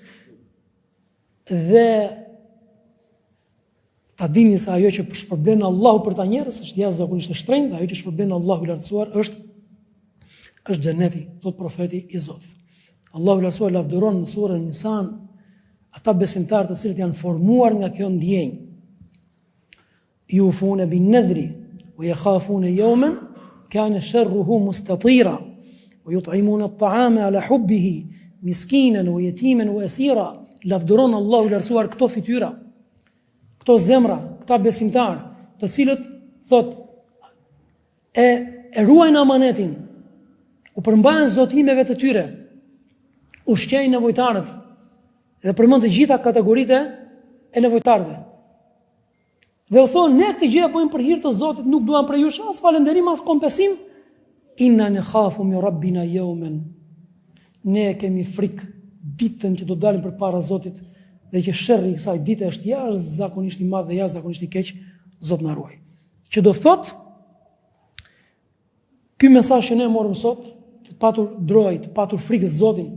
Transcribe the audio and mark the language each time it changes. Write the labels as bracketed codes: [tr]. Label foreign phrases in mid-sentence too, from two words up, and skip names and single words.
[sq] Dhe ta dini se ajo që shpërblen Allahu për ta njerëz është jashtëzakonisht e shtrenjtë, ajo që shpërblen Allahu i lartësuar është xheneti, thot profeti i Zotit. Allahu i lartësuar lavdëron në surën Nisan ata besimtarë të cilët janë formuar nga kjo ndjenjë. [ar] يوفون بالنذر ويخافون يوما كان شره مستطيرا ويطعمون الطعام على حبه مسكينا ويتيما وأسيرا. [sq] Lavdëron Allahu i lartësuar këto fytyra, këto zemra, këta besimtarë, të cilët thot e ruajnë amanetin, u përmbajnë zotimeve të tyre, ushqejnë nevojtarët, dhe përmend të gjitha kategoritë e nevojtarëve. Dhe u thonë, ne këtë gjë bëjmë për hir të Zotit, nuk duam për jush as falënderim as kompensim. [ar] إنا نخاف من ربنا يوما. [sq] Ne kemi frikë ditën që do dalim përpara Zotit dhe që sherrri i kësaj dite është jashtëzakonisht i madh dhe jashtëzakonisht i keq, Zot na ruaj. Që do thot ky mesazh që ne morëm sot, të patur droj, të patur frikë Zotin,